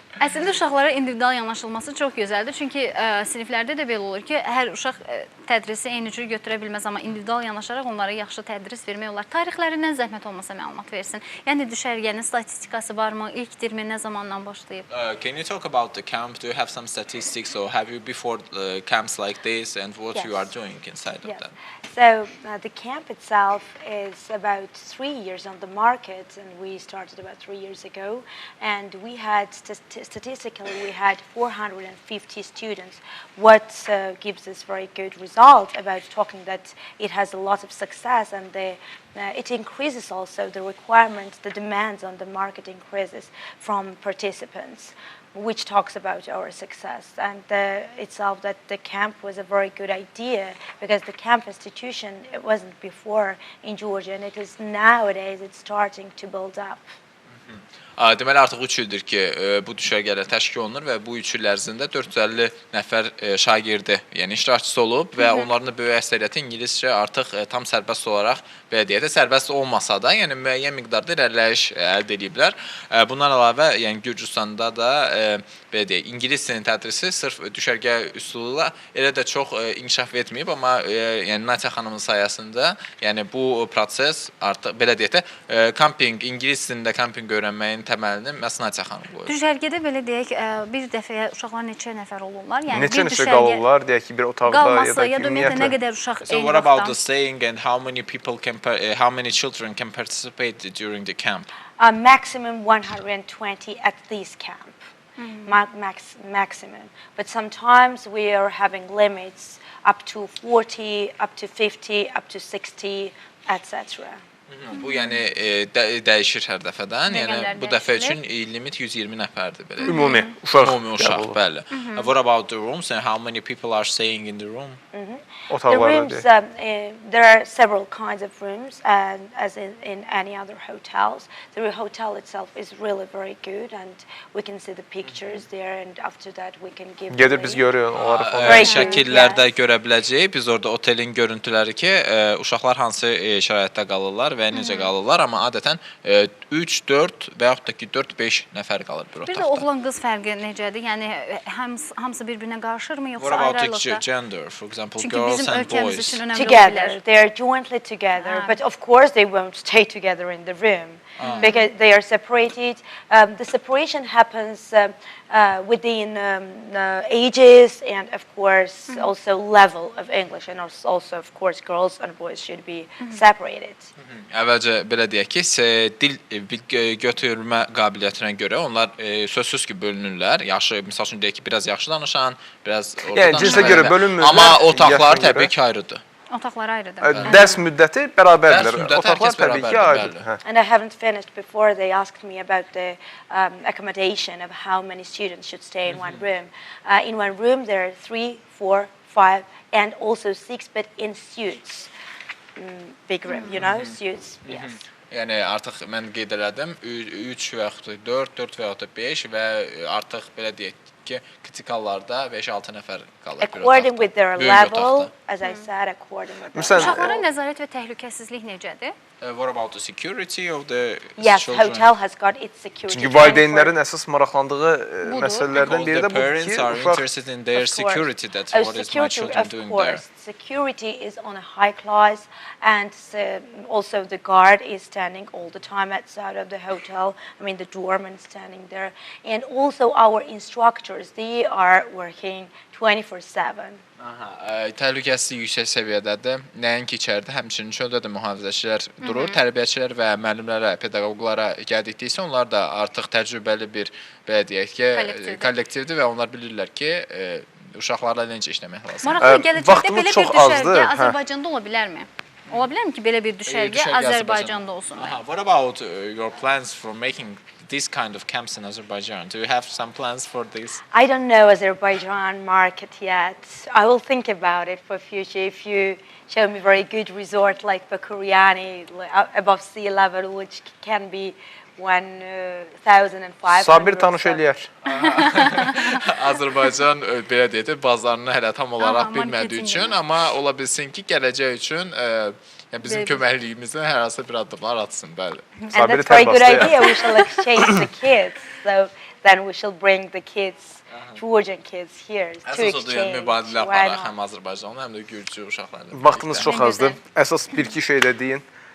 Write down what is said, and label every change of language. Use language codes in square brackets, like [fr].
[az] Əslində uşaqlara individual yanaşılması çox gözəldir. Çünki siniflərdə də belə olur ki, hər uşaq tədrisi eyni cür götürə bilməz, amma individual yanaşaraq onlara yaxşı tədris vermək olar. Tarixlərindən zəhmət olmasa məlumat versin. Yəni düşərgənin statistikası varmı? İlk termin nə zamandan başlayıb? [en] Can you talk about the camp? Do you have some statistics or have you before camps like this and what you are doing inside of that? So the camp itself is about 3 years on the market, and we started about 3 years ago, and we had statistically we had 450 students. What gives us very good result about talking that it has a lot of success, and it increases also the requirements, the demands on the market increases from participants, which talks about our success. And itself that the camp was a very good idea, because the camp institution, it wasn't before in Georgia, and it is nowadays it's starting to build up. [az] Deməli artıq 3 ildir ki, bu düşərgələr təşkil olunur və bu 3 il ərzində 450 nəfər şagirdi, yəni iştirakçısı olub və onların da böyük əksəriyyəti ingiliscə artıq tam sərbəst olaraq, belə deyək də, sərbəst olmasa da, yəni müəyyən miqdarda irəliləyiş əldə ediblər. Bundan əlavə, yəni Gürcüstanda da, belə deyək, ingilis dilinin tədrisi sırf düşərgə üsulu ilə elə də çox inkişaf etməyib, amma yəni Natiya xanımın sayəsində, yəni bu proses artıq, belə deyək də, kamping, ingilis dilində kamping öyrənməyin təməlini məhz Natiya xanım qoyur. Düşərgədə belə deyək, bir dəfəyə uşaqlar neçə nəfər olurlar? Yəni neçə qalırlar, deyək ki, bir otaqda ya da ümumiyyətlə nə qədər uşaq eyni vaxtda? [en] So what about the staying and how many children can participate during the camp? Maximum 120 at this camp. Maximum. But sometimes we are having limits up to 40, up to 50, up to 60, etc. [az] Bu yəni dəyişir hər dəfədən. Yəni bu dəfə üçün limit 120 nəfərdir belə. Ümumi uşaq, bəli. [en] What about the rooms and how many people are staying in the room? The rooms, there are several kinds of rooms, as in any other hotels. The hotel itself is really very good, and we can see the pictures there, and after that we can give. [az] Gedir biz görürük onları. Şəkillərdə görə biləcəyik. Biz orada otelin görüntüləri ki, uşaqlar hansı şəraitdə qalırlar və necə qalırlar, amma adətən 3, 4 və yaxud da ki 4-5 nəfər qalır bir otaqda. Bir də oğlan-qız fərqi necədir? Yəni hamısı bir-birinə qarışırmı, yoxsa ayrı-ayrılıqda? [en] What about the gender, for example, girls and boys? Together, they are jointly together, but of course they won't stay together in the room because they are separated. The separation happens within ages and of course also level of English, and also of course girls and boys should be separated. [az] Əvvəlcə belə deyək ki, dil götürmə qabiliyyətinə görə onlar sözsüz ki bölünürlər. Yaşı, misal üçün deyək ki, biraz yaxşı danışan, biraz orta danışan. Yəni cinsə görə bölünmürlər. Amma otaqlar təbii ki ayrıdır. Otaqlar ayrıdır. Dərs müddəti bərabərdir. Otaqlar təbii ki ayrıdır. [en] And I haven't finished before they asked me about the accommodation of how many students should stay in one room. In one room there are 3, 4, 5 and also 6, but in suites. Big room, you know, suites. Yes. [az] Yəni artıq mən qeyd elədim 3 və yaxud da 4, 4 və yaxud da 5 və artıq belə deyək ki, kritikallarda 5-6 nəfər qalır bir otaqda. [en] According with their level, as I said, according with their level. [az] Uşaqlara nəzarət və təhlükəsizlik necədir? [en] What about the security of the yes, children? Hotel has got its security. [az] Çünki valideynlərin əsas maraqlandığı məsələlərdən biri də budur ki, [en] parents are interested in their security. That's what is my children doing there. Security is on a high class, and also the guard is standing all the time outside of the hotel. I mean, the doorman standing there, and also our instructors. They are working 24/7. [az] Təhlükəsizlik yüksək səviyyədədir. Nəinki içəridə, həmçinin çöldə də mühafizəçilər durur. Tərbiyəçilər və müəllimlərə, pedaqoqlara gəldikdə onlar da artıq təcrübəli bir, belə deyək ki, kollektivdir və onlar bilirlər ki, uşaqlarla necə işləmək lazımdır. Maraqlı, gələcəkdə belə bir düşərgə Azərbaycanda ola bilərmi? Ola bilərmi ki, belə bir düşərgə Azərbaycanda olsun? [en] What about your plans for making this kind of camps in Azerbaijan? Do you have some plans for this? I don't know Azerbaijan market yet. I will think about it for future. If you show me very good resort like Bakuriani above sea level, which can be 1,500. [az] Sabir tanış eləyər. Azərbaycan belə deyək də bazarını hələ tam olaraq bilmədiyi üçün, amma ola bilsin ki, gələcək üçün bizim köməkliyimizlə hər hansı bir addımlar atsın, bəli. [en] And that's very good idea. We shall exchange the kids. So then we shall bring the kids, Georgian kids here to exchange. [az] Əsas odur, mübadilə aparaq həm Azərbaycanlı, həm də Gürcü uşaqlarla. Vaxtınız çox azdır. Əsas bir-iki şey də deyin.